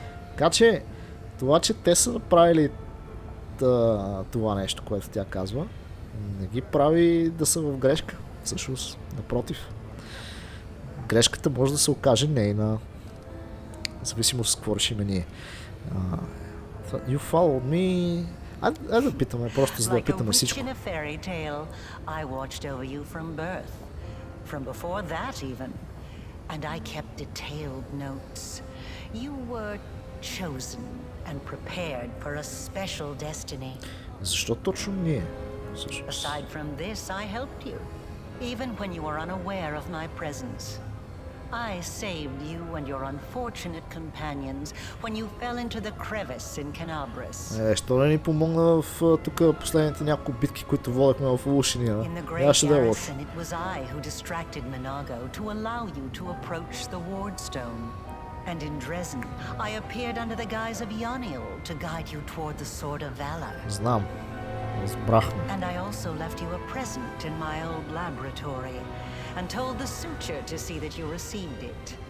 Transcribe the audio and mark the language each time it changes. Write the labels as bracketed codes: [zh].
[bg] Така че, това, че те са направили това нещо, което тя казва, не ги прави да са в грешка. Всъщност, напротив. Грешката може да се окаже нейна. Зависимо с какво решиме ние. [en] You followed me... [bg] Айде да питаме, просто за да питаме всичко. [en] Like a witch in a fairy tale, I watched over you from birth. From before that even. And I kept detailed notes. You were chosen and prepared for a special destiny. [bg] Защо точно ние? [en] Aside from this, I helped you. Even when you were unaware of my presence. I saved you and your unfortunate companions when you fell into the crevice in Canabris. [bg] Що не ни помогна в тук последните няколко битки, които водехме в Лушиния? Нямаше да е лошо. [en] It was I who distracted Minago to allow you to approach the Wardstone. And in Dresden, I appeared under the guise of Yaniel to guide you toward the Sword of Valor. [bg] Знам. Разбрахме. [en] And I also left you a present in my old laboratory and told the suture to see that you received it.